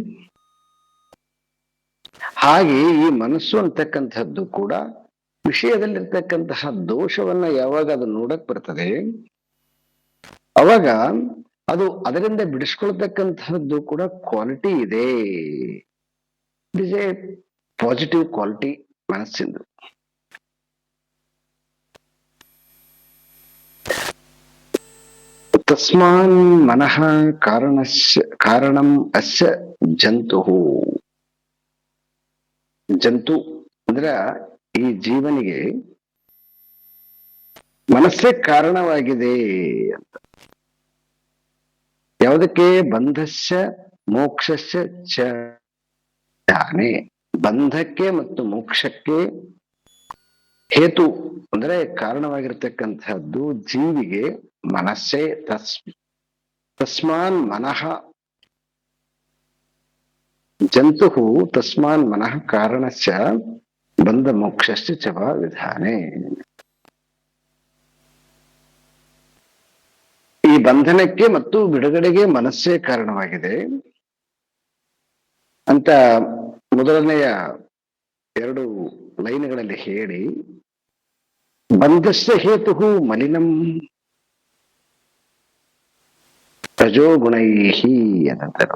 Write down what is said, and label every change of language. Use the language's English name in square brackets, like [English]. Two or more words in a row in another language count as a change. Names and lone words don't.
[Kannada] ಹಾಗೆ ಈ ಮನಸ್ಸು ಅಂತಕ್ಕಂಥದ್ದು ಕೂಡ ವಿಷಯದಲ್ಲಿರ್ತಕ್ಕಂತಹ ದೋಷವನ್ನ ಯಾವಾಗ ಅದು ನೋಡಕ್ ಬರ್ತದೆ ಅವಾಗ ಅದು ಅದರಿಂದ ಬಿಡಿಸ್ಕೊಳ್ತಕ್ಕಂತಹದ್ದು ಕೂಡ ಕ್ವಾಲಿಟಿ ಇದೆ. [English] It is a positive quality ಮನಸ್ಸಿಂದು. [Sanskrit] तस्मान् मनः कारणं अस्य जन्तु. [Kannada] ಜಂತು ಅಂದ್ರ ಈ ಜೀವನಿಗೆ ಮನಸ್ಸೇ ಕಾರಣವಾಗಿದೆ ಅಂತ. ಯಾವುದಕ್ಕೆ? [Sanskrit] बन्धस्य मोक्षस्य च ज्ञाने. [Kannada] ಬಂಧಕ್ಕೆ ಮತ್ತು ಮೋಕ್ಷಕ್ಕೆ ಹೇತು ಅಂದ್ರೆ ಕಾರಣವಾಗಿರ್ತಕ್ಕಂಥದ್ದು ಜೀವಿಗೆ ಮನಸ್ಸೇ. [Sanskrit] तस्मान् मनः जन्तु तस्मान् मनः कारणस्य बन्ध मोक्षस्य च विधाने. [Kannada] ಈ ಬಂಧನಕ್ಕೆ ಮತ್ತು ಬಿಡುಗಡೆಗೆ ಮನಸ್ಸೇ ಕಾರಣವಾಗಿದೆ ಅಂತ ಮೊದಲನೆಯ 2 ಲೈನ್ಗಳಲ್ಲಿ ಹೇಳಿ, [Sanskrit] बन्धस्य हेतु मलिनं रजोगुणैः [Kannada] ಅನ್ನಂತಾರೆ.